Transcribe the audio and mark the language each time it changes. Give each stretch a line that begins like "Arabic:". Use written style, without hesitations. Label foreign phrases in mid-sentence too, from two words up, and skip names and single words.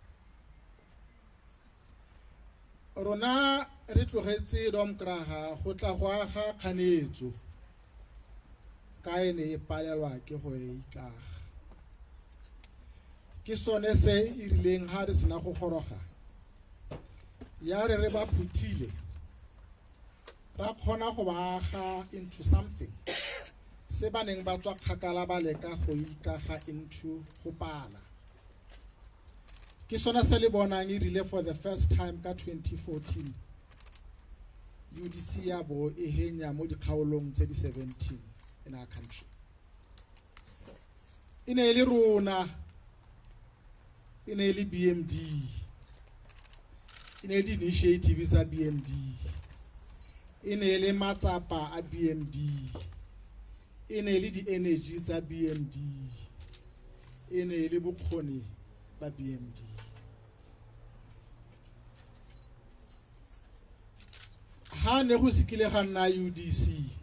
Tswana: rona re tlogetse domkraga go tla go aga kganetso ka ene e palelwa ke go ikaga ke sone se e rileng ha re sena go goroga ya re ba phuthile ra khona go ba aga
English: into something
Tswana: se baneng ba tswa kgakala ba leka go ikaga into go pala ke sona se le bonang e rile
English: for the first time
Tswana: ka 2014 UDC ya bo e henya mo dikgaolong tse di 17
English: in our country
Tswana: ine le rona ine le BMD ine di initiative za BMD ine le matsapa a BMD ine le di energy tsa BMD ine le bokgoni ba BMD ha ne go sikile ga nna UDC